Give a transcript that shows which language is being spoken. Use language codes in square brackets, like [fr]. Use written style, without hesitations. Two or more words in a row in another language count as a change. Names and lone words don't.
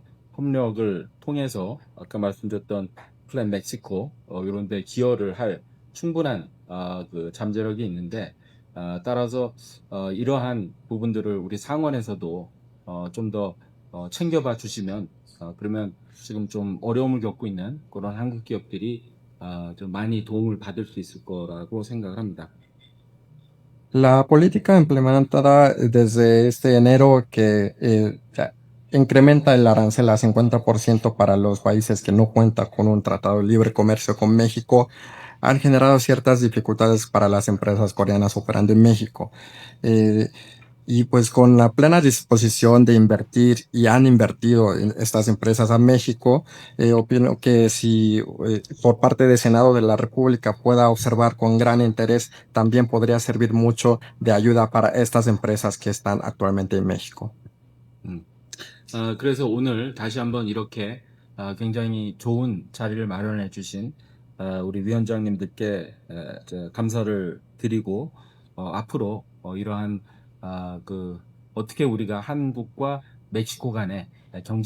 [ko] 협력을 통해서 아까 말씀드렸던 플랜 멕시코 이런 데 기여를 할 충분한 그 잠재력이 있는데 따라서 이러한 부분들을 우리 상원에서도 좀 더 챙겨봐 주시면 그러면 지금 좀 어려움을 겪고 있는 그런 한국 기업들이 좀 많이 도움을 받을 수 있을 거라고 생각을 합니다. [es] La política implementada desde este enero que ya incrementa el arancel a 50% para los países que no cuentan con un tratado de libre comercio con México han generado ciertas dificultades para las empresas coreanas operando en México. Eh, y pues con la plena disposición de invertir y han invertido en estas empresas a México, opino que si por parte del Senado de la República pueda observar con gran interés, también podría servir mucho de ayuda para estas empresas que están actualmente en México. [ko] 그래서 오늘 다시 한번 이렇게 굉장히 좋은 자리를 마련해 주신 우리 위원장님들께 감사를 드리고 앞으로 이러한 그 어떻게 우리가 한국과 멕시코 간의 경제